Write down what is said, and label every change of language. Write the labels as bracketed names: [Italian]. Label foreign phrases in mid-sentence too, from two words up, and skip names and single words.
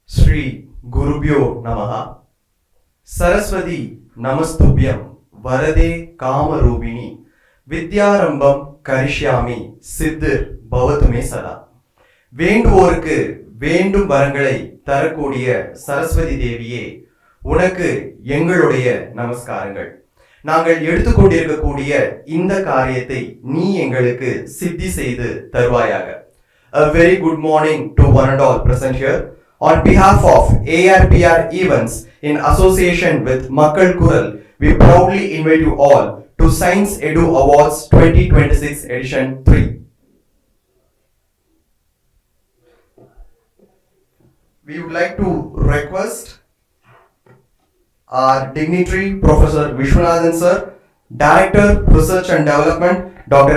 [Sanskrit] श्री गुरुभ्यो नमः. सरस्वति नमस्तुभ्यं वरदे कामरूपिणि विद्यारम्भं करिष्यामि सिद्धिर्भवतु मे सदा. [Tamil] வேண்டுவோருக்கு வேண்டும் வரங்களை தரக்கூடிய சரஸ்வதி தேவியே, உனக்கு எங்களுடைய நமஸ்காரங்கள். நாங்கள் எடுத்துக்கொண்டிருக்கக்கூடிய இந்த காரியத்தை நீ எங்களுக்கு சித்தி செய்து தருவாயாக. [English] A very good morning to one and all present here. On behalf of ARPR Events in association with MAKKALKURAL, we proudly invite you all to SCI-EDU Awards 2026 edition 3. We would like to request our dignitary Professor Vishwanathan Sir, Director Research and Development, Dr.